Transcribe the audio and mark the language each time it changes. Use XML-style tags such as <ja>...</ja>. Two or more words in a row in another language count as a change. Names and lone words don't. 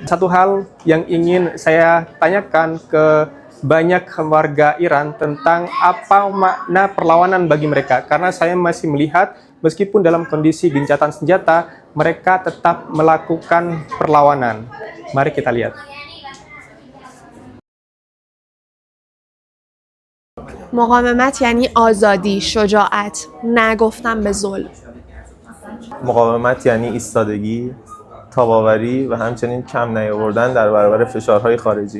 <id>Satu hal yang ingin saya tanyakan ke banyak warga Iran tentang apa makna perlawanan bagi mereka. Karena saya masih melihat meskipun dalam kondisi gencatan senjata, mereka tetap melakukan perlawanan. Mari kita lihat.</id> <fa>مقاومت یعنی آزادی، شجاعت، نگفتن به ظلم. مقاومت یعنی ایستادگی، تاب‌آوری و همچنین کم نیاوردن در برابر فشارهای خارجی.</fa>